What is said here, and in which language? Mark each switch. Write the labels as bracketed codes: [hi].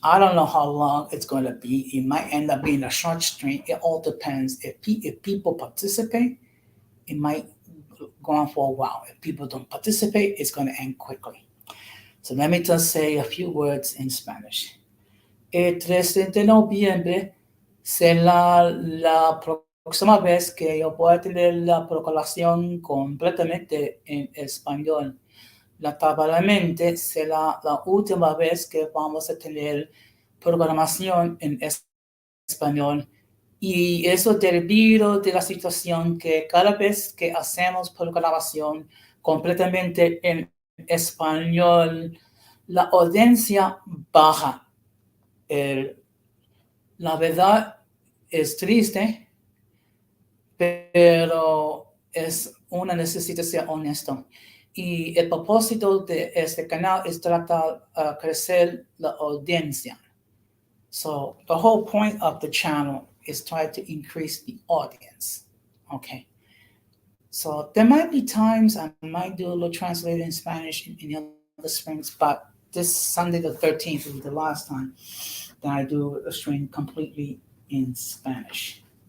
[en] I don't know how long it's going to be. It might end up being a short stream. It all depends. If people participate, it might go on for a while. If people don't participate, it's going to end quickly. So let me just say a few words in Spanish. [es] El 13 de noviembre será la próxima vez que yo voy a tener la proclamación completamente en español. Lamentablemente será la última vez que vamos a tener programación en español. Y eso debido de la situación que cada vez que hacemos programación completamente en español, la audiencia baja. La verdad es triste, pero es una necesidad ser honesto. Y el propósito de este canal es tratar de crecer la audiencia. [en] So the whole point of the channel is try to increase the audience. Okay. So there might be times I might do a little translating in Spanish in other streams, but this Sunday the 13th will be the last time that I do a stream completely in Spanish.